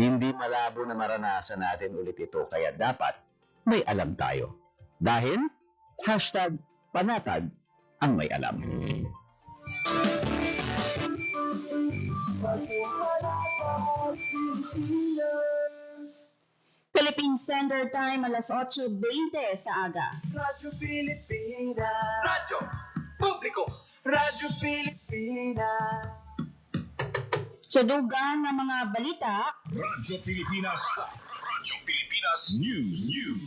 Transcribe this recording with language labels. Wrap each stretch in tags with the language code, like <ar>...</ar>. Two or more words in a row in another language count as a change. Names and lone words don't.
<tl>Hindi malabo na maranasan natin ulit ito, kaya dapat may alam tayo. Dahil, #panatag ang may alam. Philippine Standard Time,</tl> <hil>alas 8:20 sa aga. Radyo Pilipinas. Radyo Publiko. Radyo Pilipinas. Sa dugang ng mga balita, Radyo Pilipinas. Radyo Pilipinas News.</hil>